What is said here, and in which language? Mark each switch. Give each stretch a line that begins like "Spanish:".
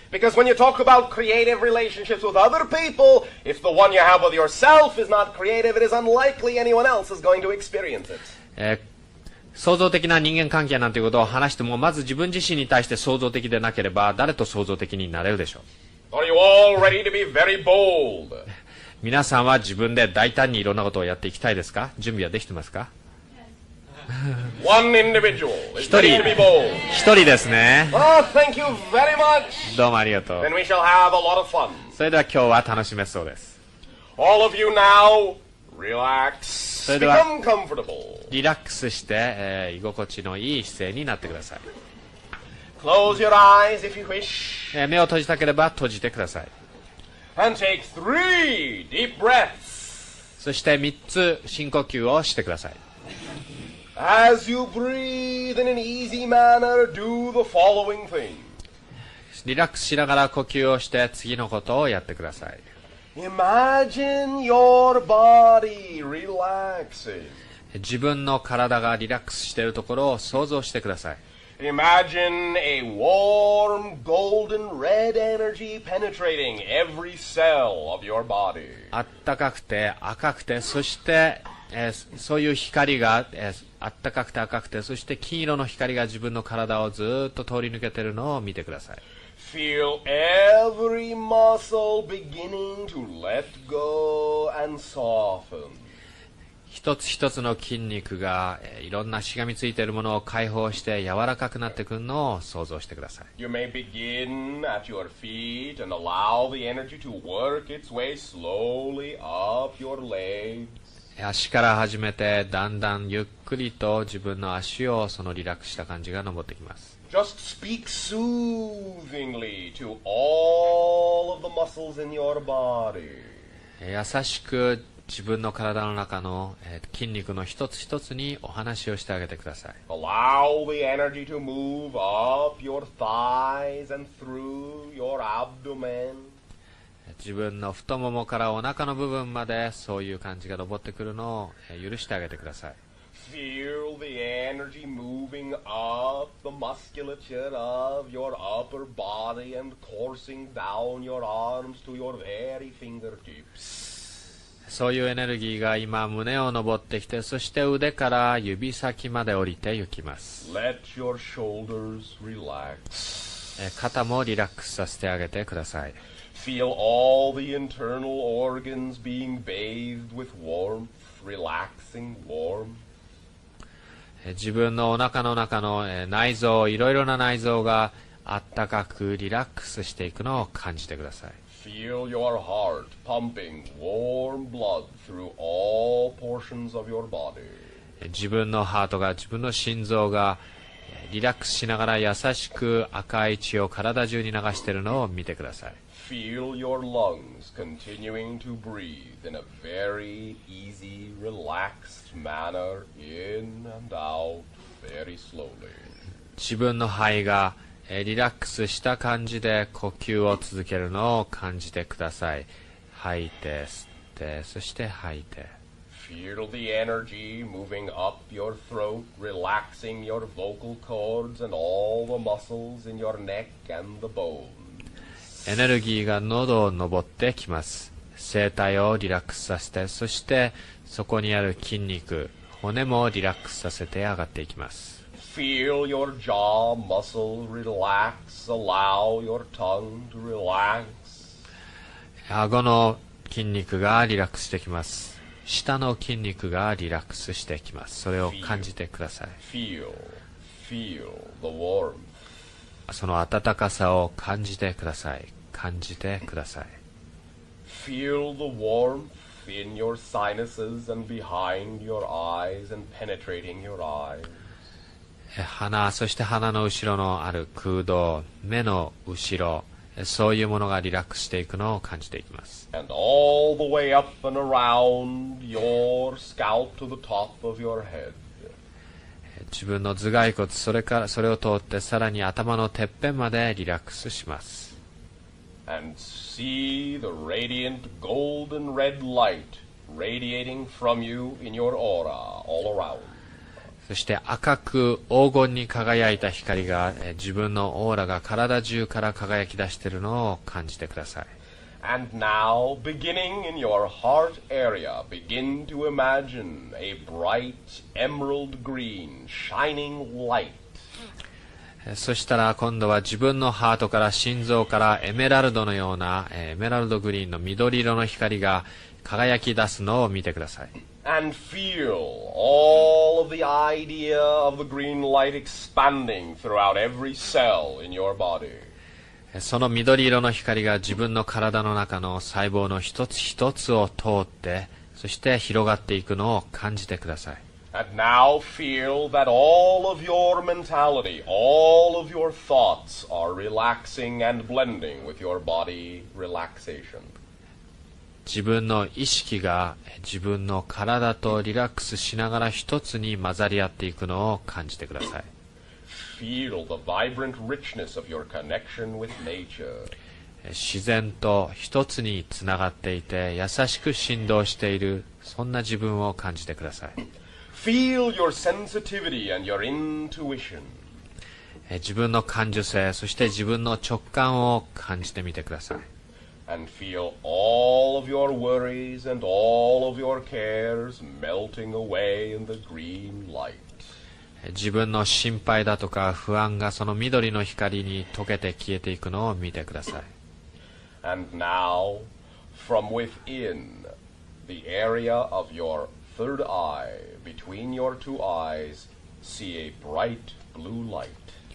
English: Because when you talk about creative relationships with other people, if the one you have with yourself is not creative, it is unlikely anyone else is going to experience it.
Japanese: 創造的な人間関係なんていうことを話しても、まず自分自身に対して創造的でなければ、誰と創造的になれるでしょう。
English: Are you all ready to be very bold?
Japanese: 皆さんは自分で大胆にいろんなことをやっていきたいですか？準備はできてますか？
English: One individual is ready to be bold.
Japanese: 一人ですね。
English: Oh, thank you very much.
Japanese: どうもありがとう。
English: Then we shall have a lot of fun.
Japanese: それでは今日は楽しめそうです。
English: All of you now, relax.
Japanese: それでは
English: Become comfortable.
Japanese: リラックスして、居心地のいい姿勢になってください。
English: Close your eyes if you wish.
Japanese: 目を閉じたければ閉じてください。
English: And take 3 deep breaths.
Japanese: そして3つ深呼吸をしてください。
English: As you breathe in an easy manner, do the following thing.
Japanese: リラックスしながら呼吸をして次のことをやってください。
English: Imagine your body relaxing.
Japanese: 自分の体がリラックスしているところを想像してください。
English: Imagine a warm, golden red energy penetrating every cell of your body.
Japanese: あったかくて赤くて、そして、そういう光が、あったかくて赤くて、そして金色の光が自分の体をずっと通り抜けているのを見てください。
English: Feel every muscle beginning to let go and soften.
Japanese: 一つ一つの筋肉が、いろんなしがみついているものを解放して柔らかくなってくるのを想像してください。
English: You may begin at your feet and allow the energy to work its way slowly up your legs.
Japanese: 足から始めてだんだんゆっくりと自分の足をそのリラックスした感じが上ってきます。
English: Just speak soothingly to all of the muscles in your body.
Japanese: 優しく自分の体の中の筋肉の一つ一つにお話をしてあげてください。
English: Allow the energy to move up your thighs and through your abdomen.
Japanese: 自分の太ももからお腹の部分までそういう感じが上ってくるのを許してあげてください。
English: Feel the energy moving up the musculature of your upper body and coursing down your arms to your very fingertips.
Japanese: そういうエネルギーが今胸を上ってきて、そして腕から指先まで降りて行きます。
English: Let your shoulders relax.
Japanese: 肩もリラックスさせてあげてください。
English: Feel all the internal organs being bathed with warmth, relaxing warmth.
Japanese: 自分のお腹の中の内臓、いろいろな内臓があったかくリラックスしていくのを感じてください。
English: Feel your heart pumping warm blood through all portions of your body.
Japanese: 自分のハートが、自分の心臓がリラックスしながら優しく赤い血を体中に流しているのを見てください。
English: Feel your lungs continuing to breathe in a very easy, relaxed manner in and out very slowly.
Japanese: 自分の肺がリラックスした感じで呼吸を続けるのを感じてください。吐いて、吸って、そして吐いて。
English: Feel the energy moving up your throat, relaxing your vocal cords and all the muscles in your neck and the bones.
Japanese: エネルギーが喉を上ってきます。声帯をリラックスさせて、そしてそこにある筋肉、骨もリラックスさせて上がっていきます。
English: Feel your jaw muscle relax, allow your tongue to relax.
Japanese: 顎の筋肉がリラックスしてきます。下の筋肉がリラックスしてきます。それを感じてください。
English: Feel the warmth.
Japanese: その温かさを感じてください。感じてください。
English: Feel the warmth in your sinuses and behind your eyes and penetrating your eyes.
Japanese: 鼻、そして鼻の後ろのある空洞、目の後ろ、そういうものがリラックスしていくのを感じていきます。
English: And all the way up and around your scalp to the top of your head.
Japanese: 自分の頭蓋骨、それを通ってさらに頭のてっぺんまでリラックスします。
English: And see the radiant golden red light radiating from you in your aura all around.
Japanese: そして赤く黄金に輝いた光が自分のオーラが体中から輝き出しているのを感じてください。
English: And now, beginning in your heart area, begin to imagine a bright emerald green shining light.
Japanese: そしたら今度は自分のハートから心臓からエメラルドのようなエメラルドグリーンの緑色の光が輝き出すのを見てください。
English: And feel all of the idea of the green light expanding throughout every cell in your body.
Japanese: その緑色の光が自分の体の中の細胞の一つ一つを通って、そして広がっていくのを感じてください。
English: And now feel that all of your mentality, all of your thoughts are relaxing and blending with your body relaxation.
Japanese: 自分の意識が自分の体とリラックスしながら一つに混ざり合っていくのを感じてください。
English: Feel the vibrant richness of your connection with nature.
Japanese: 自然と一つにつながっていて優しく振動している、そんな自分を感じてください。
English: Feel your sensitivity and your intuition.
Japanese: 自分の感受性、そして自分の直感を感じてみてください。
English: And feel all of your worries and all of your cares melting away in the green light.
Japanese: 自分の心配だとか不安がその緑の光に溶けて消えていくのを見てください。
English: And now, from within the area of your third eye, between your two eyes, see a bright blue light.